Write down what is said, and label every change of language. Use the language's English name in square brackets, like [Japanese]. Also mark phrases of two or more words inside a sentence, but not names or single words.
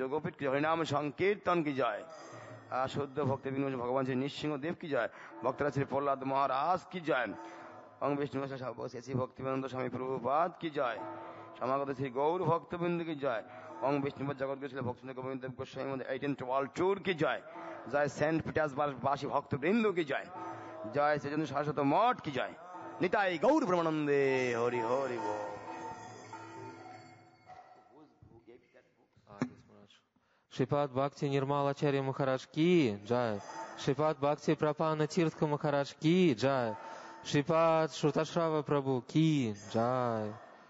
[Bangla] যোগপীঠ কি জয়, হরিনাম সংকীর্তন কি জয়, শুদ্ধ ভক্তি বিনোদ ভগবান শ্রী নৃসিংহ দেব কি জয়, ভক্তরা শ্রী প্রহ্লাদ মহারাজ কি জয়, অং বিষ্ণু শ্রী ভক্তিবিনোদ স্বামী প্রভুপাদ কি জয়, সমাগত শ্রী গৌর ভক্তবৃন্দ কি জয়, অং বিষ্ণুপদ জগৎ গোস্বামী ভক্ত গোবিন্দ দেব গোস্বামী 18th [English] world tour [Bangla] কি জয়, জয় সেন্ট পিটার্সবার্গ বাসী ভক্তবৃন্দ কি জয়, জয় শ্রীচন্দ্র শাশ্বত মঠ কি জয়, নিতাই গৌর ব্রহ্মানন্দে হরি হরি বল। Шрипад Бхакти Нирмала Ачарья Махарадж কি জয়, Шрипад Бхакти Прапана Тиртха Махарадж কি জয়, Шрипад Шруташрава Прабhu কি জয়.